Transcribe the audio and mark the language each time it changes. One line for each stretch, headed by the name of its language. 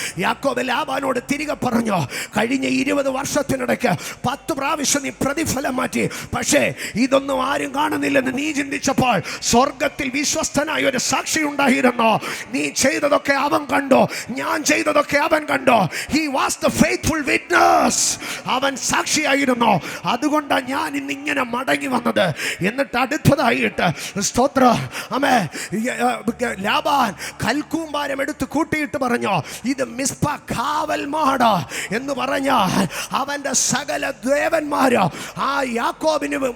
Malayalam: യാക്കോബ് ലാബാനോട് തിരികെ പറഞ്ഞു, കഴിഞ്ഞ 20 വർഷത്തിനിടയ്ക്ക് 10 പ്രാവശ്യം നീ പ്രതിഫലം മാറ്റി, പക്ഷേ ഇതൊന്നും ആരും കാണുന്നില്ലെന്ന് നീ ചിന്തിച്ചപ്പോൾ സ്വർഗത്തിൽ വിശ്വസ്തനായ ഒരു സാക്ഷി ഉണ്ടായിരുന്നു. നീ ചെയ്തതൊക്കെ അവൻ കണ്ടോ, ഞാൻ ചെയ്തതൊക്കെ അവൻ കണ്ടോ.
English: He was the faithful witness.
Malayalam: അവൻ സാക്ഷിയായിരുന്നു. അതുകൊണ്ടാണ് ഞാൻ ഇന്നിങ്ങനെ മടങ്ങി വന്നത്. എന്നിട്ട് അടുത്തതായിട്ട് സ്തോത്ര, ആമേ, ലാബാൻ കൽക്കൂമ്പാരം എടുത്ത് കൂട്ടിയിട്ട് പറഞ്ഞു, ഇത് മിസ്പ കാവൽമാട് എന്ന് പറഞ്ഞാൽ അവൻ്റെ സകല ദേവന്മാര് ആ യാക്കോബിന്